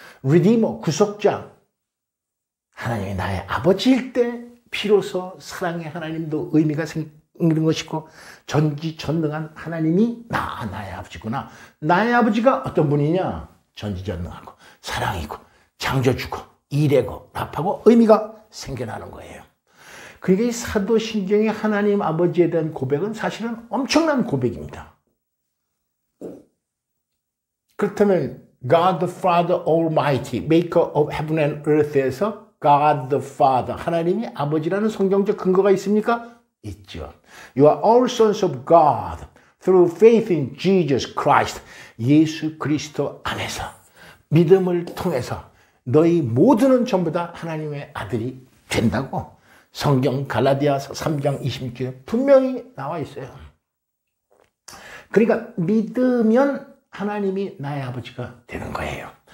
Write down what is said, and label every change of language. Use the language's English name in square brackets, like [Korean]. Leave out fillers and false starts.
[Korean] Redeemer, 구속자. 하나님이 나의 아버지일 때 비로소 사랑의 하나님도 의미가 생기는 것이고 전지전능한 하나님이 나의 아버지구나. 나의 아버지가 어떤 분이냐? 전지전능하고 사랑이고 창조주고 이래고 rap하고 의미가 생겨나는 거예요. 그러니까 이 사도신경의 하나님 아버지에 대한 고백은 사실은 엄청난 고백입니다. 그렇다면 [English] God the Father Almighty, Maker of Heaven and Earth [Korean] 에서 God the Father, 하나님이 아버지라는 성경적 근거가 있습니까? 있죠. [English] You are all sons of God through faith in Jesus Christ. [Korean] 예수 그리스도 안에서 믿음을 통해서 너희 모두는 전부 다 하나님의 아들이 된다고 성경 갈라디아서 3장 26절에 분명히 나와 있어요. 그러니까 믿으면 하나님이 나의 아버지가 되는 거예요.